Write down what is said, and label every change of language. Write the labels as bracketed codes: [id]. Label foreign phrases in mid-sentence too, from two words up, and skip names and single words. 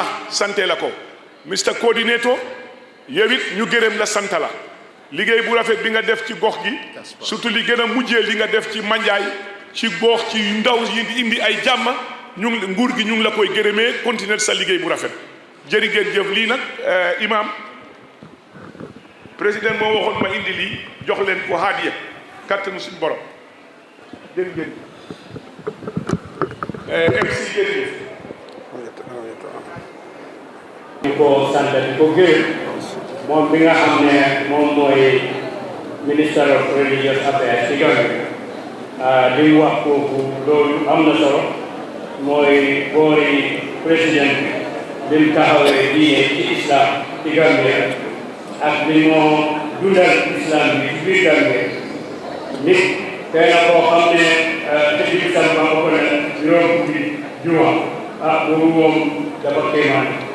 [wo] sante la ko Mr Coordinator yow it ñu gërëm la sant la liggéey bu rafet bi nga def ci gox gi surtout li gën a mujjee li nga def ci manjaay ci gox ci ndaw yi di indi ay jàmm ñu ngi nguur gi ñu ngi la koy gërëmee continuer sa liggéey bu rafet jërë ngeen jëf lii nag imam président moo waxoon ma indi lii jox leen ko haadiya kattanu suñu borom jërë ngeen MC jërëjëf di ko sant di ko gërëm moom bi nga xam ne moom mooy [en] minister of religious [wo] affairs ci Gambie li mu wax foofu loolu am na solo mooy boori président bi mu taxawee diine ci islam ci Gambie ak li moo dundal islam bi ci biir Gambie nit tey na koo xam ne te biir sama ba ko ne juróom fukki juma boobu moom dafa kéemaan